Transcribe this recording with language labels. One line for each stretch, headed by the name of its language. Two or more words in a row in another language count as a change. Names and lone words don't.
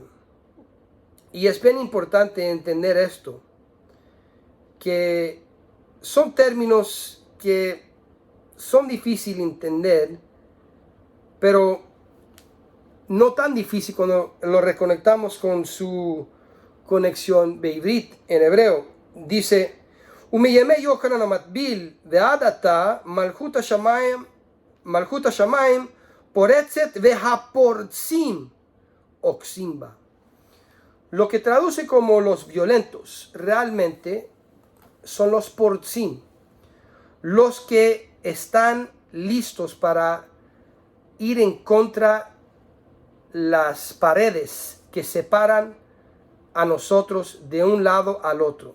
Spanish: Y es bien importante entender esto, que son términos que son difíciles de entender, pero no tan difícil cuando lo reconectamos con su conexión beivrit en hebreo. Dice:
Hebrew: ומימי יוחנן המטביל ועד עתה מלכות השמים פורצת והפורצים אוחזים בה.
Spanish: Lo que traduce como los violentos realmente son los portzim, los que están listos para ir en contra las paredes que separan a nosotros de un lado al otro.